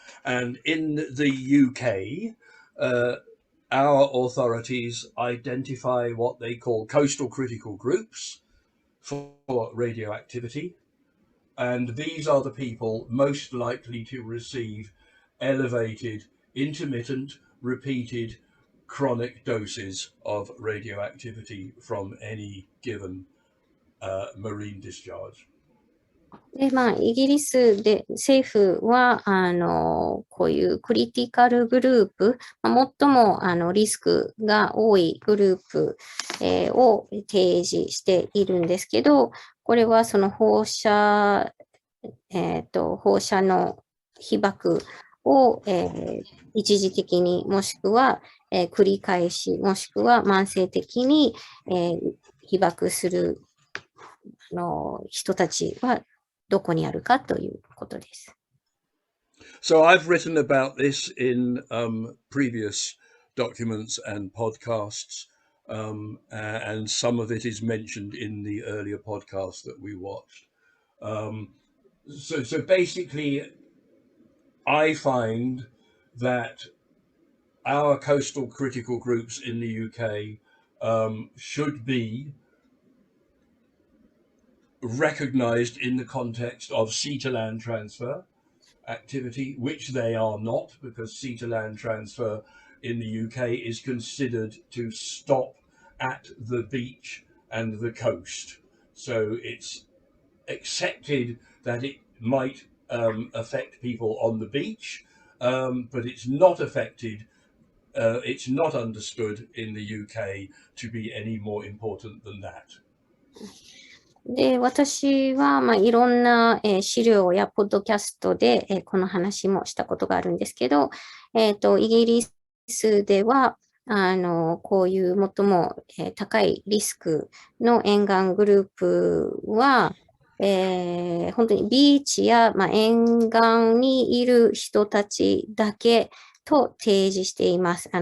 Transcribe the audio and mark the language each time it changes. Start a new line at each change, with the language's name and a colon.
English: And in the UK, our authorities identify what they call coastal critical groups for radioactivity. And these are the people most likely to receive elevated, intermittent, repeated, chronic doses of radioactivity from any given marine discharge.
Japanese: で、イギリスで政府は、こういうクリティカルグループ、最もリスクが多いグループ、を提示しているんですけど、これはその放射の被曝を、一時的にもしくは、繰り返しもしくは慢性的に、被曝する人たちはどこにあるかということです。
English: So I've written about this in previous documents and podcasts, and some of it is mentioned in the earlier podcast that we watched. So basically, I find that our coastal critical groups in the UK should be recognised in the context of sea to land transfer activity, which they are not, because sea to land transfer in the UK is considered to stop at the beach and the coast. So it's accepted that it might affect people on the beach, but it's not affected, it's not understood in the UK to be any more important than that.
Japanese: で、私は、いろんな、資料やポッドキャストで、この話もしたことがあるんですけど、イギリスでは、こういう最も、高いリスクの沿岸グループは、本当にビーチや、沿岸にいる人たちだけと提示しています。